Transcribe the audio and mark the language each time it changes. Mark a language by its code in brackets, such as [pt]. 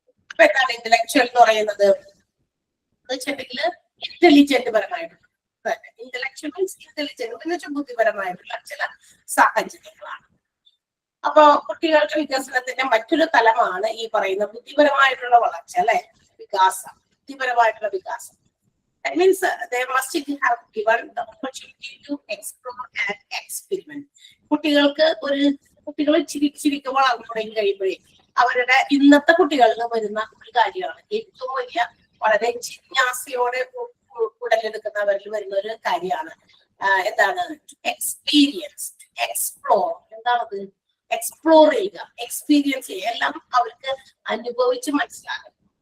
[ml] അപ്പൊ എന്താണ് ഇന്റലക്ച്വൽ എന്ന് പറയുന്നത്? എന്ന് വെച്ചിട്ടുണ്ടെങ്കിൽ ഇന്റലിജന്റ് പരമായിട്ടുള്ള, ഇന്റലക്ച്വൽ മീൻസ് ഇന്റലിജന്റ് എന്ന് വെച്ചാൽ ബുദ്ധിപരമായിട്ടുള്ള ചില സാഹചര്യങ്ങളാണ്. അപ്പൊ കുട്ടികളുടെ വികസനത്തിന്റെ മറ്റൊരു തലമാണ് ഈ പറയുന്ന ബുദ്ധിപരമായിട്ടുള്ള വളർച്ച അല്ലെ, വികാസം, ബുദ്ധിപരമായിട്ടുള്ള വികാസം. [en] That means they must have given the opportunity to explore and experiment. [ml] കുട്ടികൾ ചിരിക്ക് വളർന്നു തുടങ്ങി കഴിയുമ്പോഴേ അവരുടെ ഇന്നത്തെ കുട്ടികളിൽ വരുന്ന ഒരു കാര്യമാണ്, ഏറ്റവും വലിയ വളരെ ജിജ്ഞാസയോടെ ഉടലെടുക്കുന്നവരിൽ വരുന്ന ഒരു കാര്യമാണ് എന്താണ്? Experience, explore. എന്താണത്? എക്സ്പ്ലോർ ചെയ്യുക, എക്സ്പീരിയൻസ് ചെയ്യുക, എല്ലാം അവർക്ക് അനുഭവിച്ച് മനസ്സിലാകും.